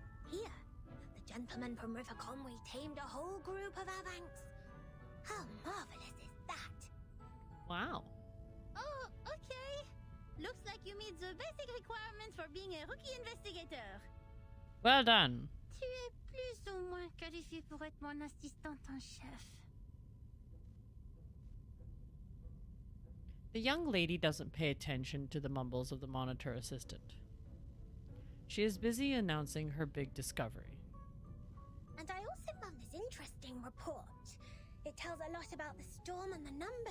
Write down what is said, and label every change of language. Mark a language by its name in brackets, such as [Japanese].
[English] Here, the gentleman from River Conway tamed a whole group of Avanks. How marvelous is that? Wow. Oh, okay. Looks like you meet the basic requirements for being a rookie investigator. Well done. [French] Tu es plus ou moins qualifié pour être mon assistante en chef. [English] The young lady doesn't pay attention to the mumbles of the monitor assistant. She is busy announcing her big discovery. And I also found this interesting report. It tells a lot about the storm and the numbers.